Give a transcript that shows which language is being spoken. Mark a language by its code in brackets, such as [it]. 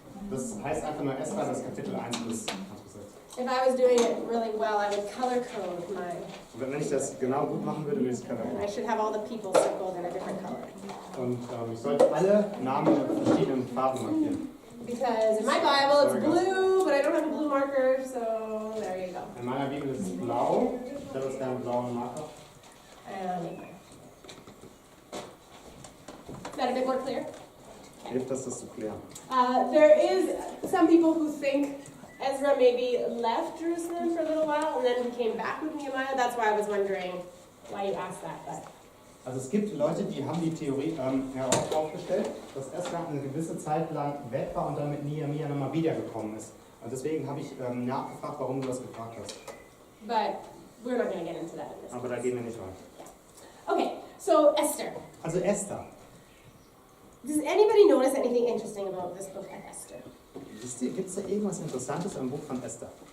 [de] Das heißt einfach nur Ezra, das Kapitel 1 bis 6. [en] If I was doing it really well, I would color code mine. [de] Und wenn ich das genau gut machen würde, würde ich es [en] And I [de] können. [en] should have all the people circled in a different color. [de] Und ich sollte alle Namen in verschiedenen Farben markieren. [en] Because in my Bible it's blue, but I don't have a blue marker, so there you go. [de] In meiner Bibel ist es blau. Ich habe jetzt keinen blauen Marker. [en] Is that a bit more clear? [de] Hilft das zu klären? [en] There is some people who think Ezra maybe left Jerusalem for a little while and then he came back with Nehemiah. That's why I was wondering why you asked that. But [de] Also es gibt Leute, die haben die Theorie aufgestellt, dass Ezra eine gewisse Zeit lang weg war und dann mit Nehemiah nochmal wiedergekommen ist. Und deswegen habe ich nachgefragt, warum du das gefragt hast. [en] But we're not going to get into that in this. [de] Aber da gehen wir nicht rein. [en] Okay, so Esther. [de] Also Esther. [en] Does anybody notice anything interesting about this book of Esther? [de] Gibt es da irgendwas Interessantes am Buch von Esther?